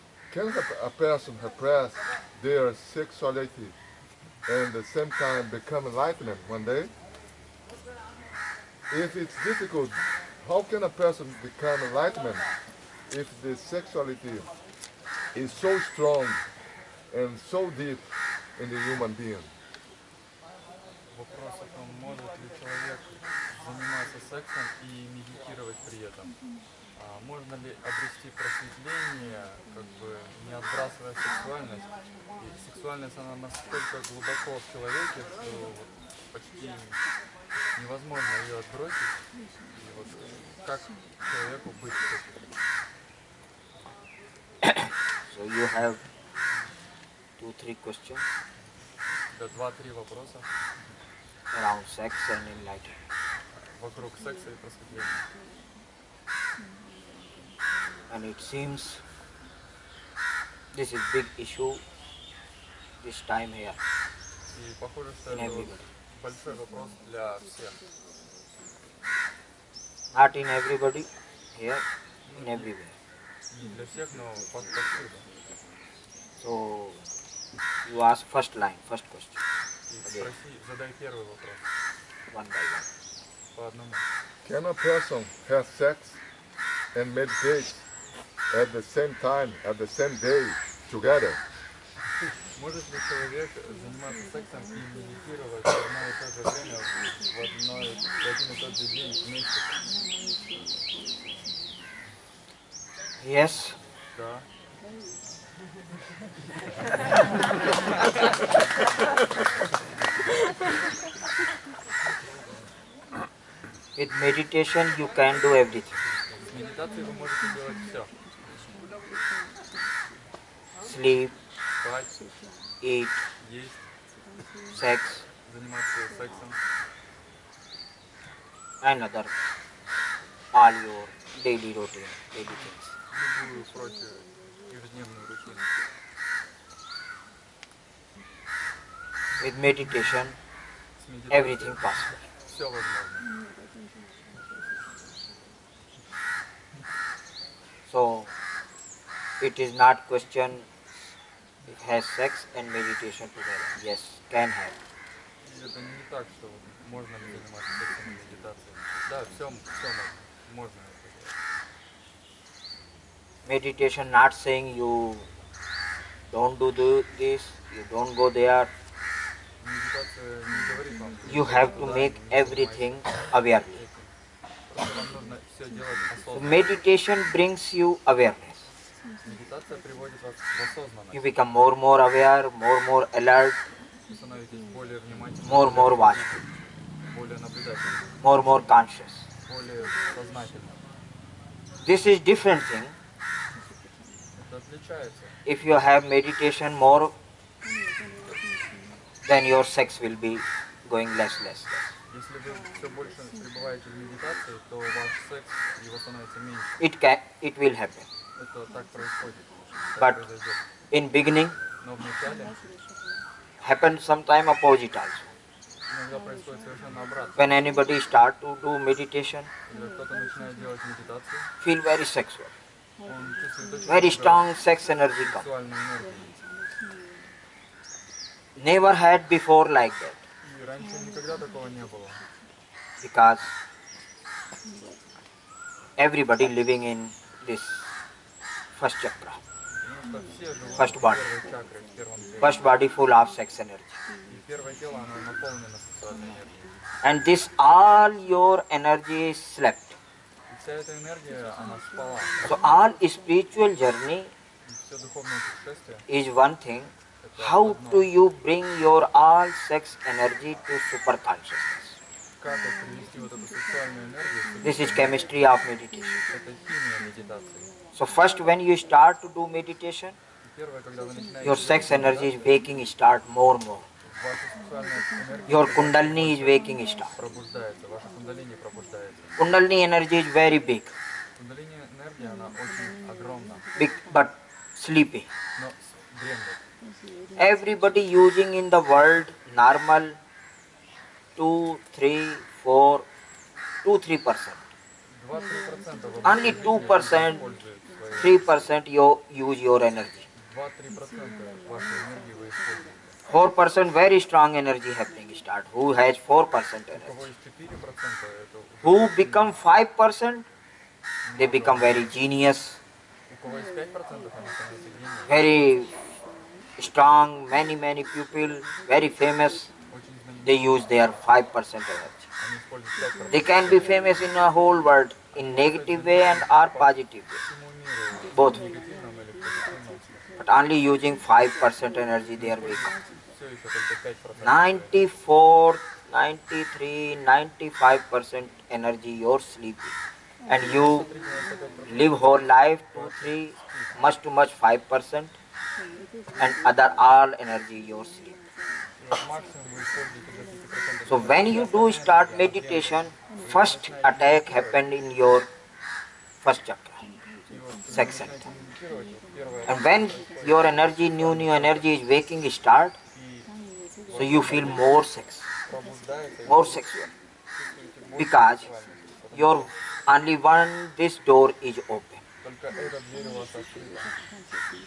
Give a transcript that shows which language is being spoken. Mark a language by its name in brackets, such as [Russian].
[English] Can a person suppress their sexuality and at the same time become enlightenment one day? If it's difficult, how can a person become enlightenment if the sexuality is so strong and so deep in the human being? [Russian] Вопрос о том, может ли человек заниматься сексом и медитировать при этом. Можно ли обрести просветление, как бы не отбрасывая сексуальность? И сексуальность, она настолько глубоко в человеке, что вот почти невозможно ее отбросить. И вот как человеку быть с этим? [English] So you have 2-3 questions [Russian] Да, 2-3 вопроса [English] around sex and enlightenment. [Russian] вокруг секса и просветления. [English] And it seems this is big issue this time here [Russian] И похоже, что [English] in [Russian] это вот [English] everybody. [Russian] большой вопрос для всех. [English] Not in everybody, here, in everywhere. [Russian] Не для всех, но повсюду. [English] So you ask first line, first question, [Russian] И спроси, задай первый вопрос [English] one by one. [Russian] по одному. [English] Can a person have sex and meditate at the same time, at the same day, together? [Russian] Может ли человек заниматься сексом и медитировать в одно и то же время, в один и тот же день вместе? [English] Yes, [Russian] Да. [English] with meditation you can do everything. [Russian] С медитацией вы можете делать все. [English] Sleep, [Russian] Спать, [English] eat, [Russian] есть, [English] sex, [Russian] заниматься сексом [English] and other all your daily routine, daily things. [Russian] любую прочую ежедневную рутину. [English] With meditation, [Russian] С медитацией [English] everything possible. [Russian] все возможно. [English] So it is not question it has sex and meditation together. Yes, can have. [Russian] И это не так, что вот можно ли заниматься сексом и медитацией. Да, все можно это делать. [English] Meditation not saying you don't do this, you don't go there. [Russian] Медитация не говорит вам, что [English] You have to make everything aware. [Russian] просто вам нужно все делать [English] So [Russian] осознанно. [English] meditation brings you awareness. [Russian] Медитация приводит вас в осознанность. [English] You become more aware, more alert, [Russian] Вы становитесь более внимательным, [English] more watchful, [Russian] более наблюдательным, [English] more conscious. [Russian] более сознательным. [English] This is different thing. [Russian] Это отличается. [English] If you have meditation more, then your sex will be going less. [Russian] Если вы все больше пребываете в медитации, то ваш секс, его становится меньше. [English] It will happen. [Russian] Это так происходит. [English] But- [Russian] Так произойдет. [English] In beginning, [Russian] Но вначале [English] happen sometime opposite also. [Russian] иногда происходит совершенно обратно. [English] When anybody start to do meditation, [Russian] Когда кто-то начинает делать медитацию, [English] feel very sexual, [Russian] он чувствует очень [English] very [Russian] много [English] strong sex energy come. [Russian] сексуальной энергии. [English] Never had before like that, [Russian] И раньше никогда такого не было. [English] because everybody living in this first chakra, [Russian] Потому что все живут [English] First [Russian] в [English] body. [Russian] первой чакре, в первом теле. [English] first body full of sex energy. [Russian] И первое тело, оно наполнено сексуальной энергией. [English] And this all your energy is slept. [Russian] И вся эта энергия, она спала. [English] So all spiritual journey [Russian] И все духовные путешествия [English] is one thing. [Russian] это [English] How [Russian] одно. [English] do you bring your all sex energy to super consciousness? [Russian] Как вот привести вот эту сексуальную энергию в [English] This is [Russian] субъективную [English] chemistry of meditation. [Russian] Это химия медитации. [English] So first, when you start to do meditation, [Russian] И первое, когда вы начинаете [English] your [Russian] делать [English] sex energy is [Russian] медитацию, [English] waking start more and more. [Russian] ваша сексуальная энергия [English] Your [Russian] все больше и [English] kundalini is [Russian] больше [English] waking start. [Russian] пробуждается, ваша кундалини пробуждается. [English] Kundalini energy is very big, [Russian] Кундалини энергия, она очень огромна, [English] big but sleepy. [Russian] но дремлет. [English] Everybody using in the world normal 2, 3, 4, 2-3%. [Russian] 2-3% [English] Only 2%, 3% you use your energy. [Russian] 2-3% вашей энергии вы используете. [English] 4% very strong energy happening start. Who has 4% [Russian] У кого [English] energy? [Russian] есть 4%, это [English] Who become 5%? They become very genius, [Russian] у кого есть 5%, они становятся гением. [English] very strong, many people, very famous. [Russian] Очень [English] They [Russian] знаменитые. [English] use their 5% energy. [Russian] Они используют 5%. [English] They can be famous in a whole world in negative way and or positive way, [Russian] Всему миру, [English] both. [Russian] в негативном или в позитивном смысле. [English] But only using 5% energy they are weak. [Russian] Все еще только 5%. [English] 94, 93, 95% energy you're sleeping. And you [Russian] 93-95% [English] live whole life 2, 3, much to much 5%, and other all energy you're sleeping. [Russian] максимум вы используете до 5%. [English] So when you do start meditation, first attack happened in your first chakra, [Russian] И вот [English] sex [Russian] когда вы начинаете медитировать, вот первое, [English] And when your energy, new energy is waking start, [Russian] и [English] so you feel more sex, [Russian] пробуждается, и [English] more sexual. [Russian] чувствуете больше [English] Because [Russian] сексуальности. [English] your only one, this door is open. [Russian] Только эта дверь у вас открыта.